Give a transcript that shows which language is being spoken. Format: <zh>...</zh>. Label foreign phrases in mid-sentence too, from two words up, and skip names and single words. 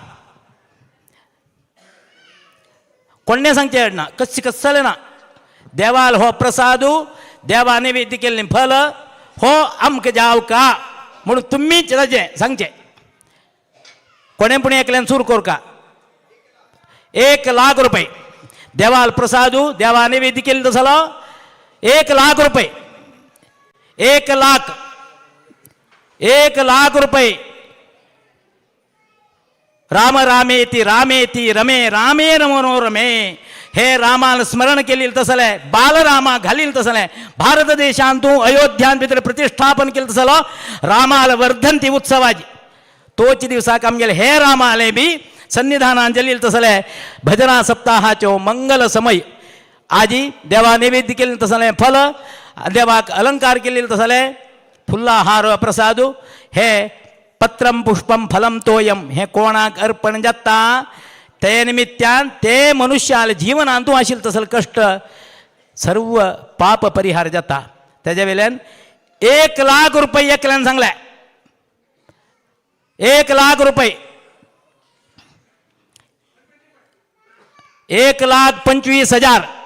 <kok>कोणे सांगचे ना कसले ना देवाल हो प्रसाद देवा नैवेद्य केल्लें फल हो आमकां जाव का म्हणून तुमीच ताजें सांगचे कोणे पुणे एकल्यान सुरू कर का 1 लाख रुपये देवाल प्रसाद देवा नैवेद्य केल्लो तसलो 1 लाख रुपये 1 लाख रुपये</kok> <sa>राम रामेति रामेति रमे रामेण मनोरमे</sa> <kok>हे रामान स्मरण केले तसले बालरामा घालील तसले भारत देशांतू अयोध्यान भितर प्रतिष्ठापन केले तसलो रामाल वर्धंती उत्सवाची तोच दिवसाक आमगेले हे रामाले बी सन्निधानान जलील तसले भजना सप्ताहाच्यो मंगल समय आजी देवा नैवेद्य केले तसले फल देवाक अलंकार केले तसले फुल्लाहार प्रसाद हे</kok> <sa>पत्रम पुष्पम फलम तोयम</sa> <kok>हे कोणाक अर्पण जाता ते निमित्यान ते मनुष्याल जीवनांतू आशिल्ले तसले कष्ट सर्व पाप परिहार जाता तेजे वेल्यान 1 लाख रुपये एकल्यान सांगले 1 लाख रुपये 1,25,000</kok>